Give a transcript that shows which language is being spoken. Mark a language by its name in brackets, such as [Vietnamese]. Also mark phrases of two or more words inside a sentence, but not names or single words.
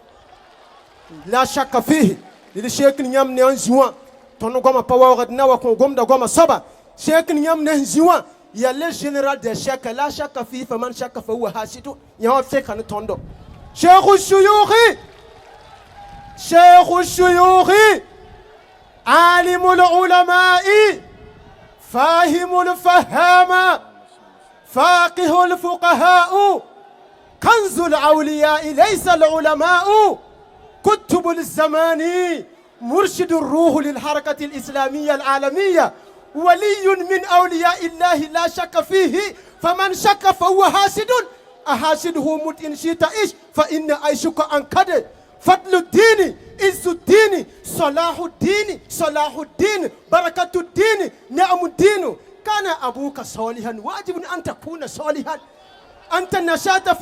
[Arabic] لا شك فيه [Mossi] dɩd sheek ning yãmb ne n zĩ wã tõnd goamã pa waoogd na wa kõ gomda goamã soaba sheek ning yãmb ne n zĩ wã yaa [French] le général des chèques [Arabic] لا شك فيه فمن شك فهو حاسد [Mossi] yã wã feka ne tõndo [Arabic] شيخ الشيوخ شيخ الشيوخ عالم العلماء فاهم الفهام فاقه الفقهاء كنز الأولياء ليس العلماء كتب الزمان مرشد الروح للحركة الإسلامية العالمية ولي من أولياء الله لا شك فيه فمن شك فهو حاسد أحاسده مت إن شئت إيش فإن عيشك أنكد فضل الدين عز الدين صلاح الدين صلاح الدين بركة الدين نعم الدين كان أبوك صالحا واجب أن تكون صالحا أنت نشأت في